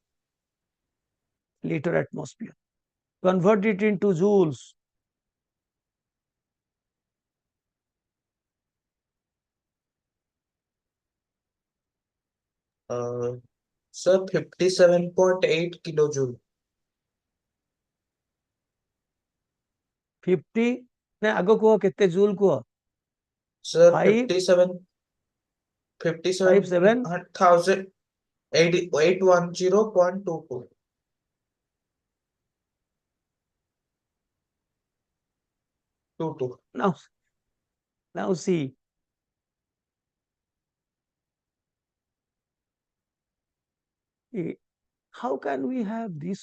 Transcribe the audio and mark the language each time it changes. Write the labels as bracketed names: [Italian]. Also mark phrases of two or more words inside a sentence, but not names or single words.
[English] Liter atmosphere. Convert it into joules. Sir, 57.8 kilojoule. [Odia] 50 ନା ଆଗ କୁହ କେତେ ଜୁଲ କୁହ? [English] Sir, 5 57 57,810.22. 22. now see, how can we have this?